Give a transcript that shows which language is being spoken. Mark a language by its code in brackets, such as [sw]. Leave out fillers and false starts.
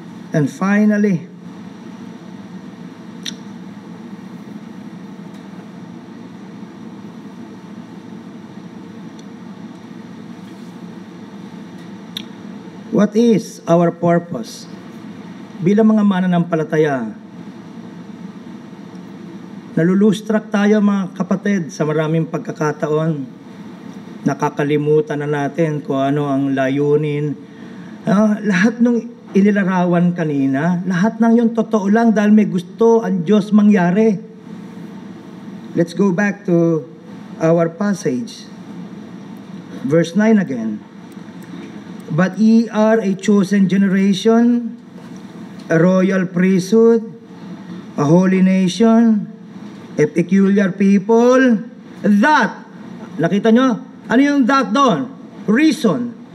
[en] And finally, what is our purpose? [tl] Bilang mga mananampalataya, nalulustruck tayo mga kapatid sa maraming pagkakataon. Nakakalimutan na natin kung ano ang layunin. Lahat ng inilarawan kanina, lahat ng yun totoo lang dahil may gusto ang Diyos mangyari. [en] Let's go back to our passage. Verse 9 again. But ye are a chosen generation, a royal priesthood, a holy nation, a peculiar people, that, [tl] nakita nyo? Ano yung [en] that [tl] doon? [en] Reason.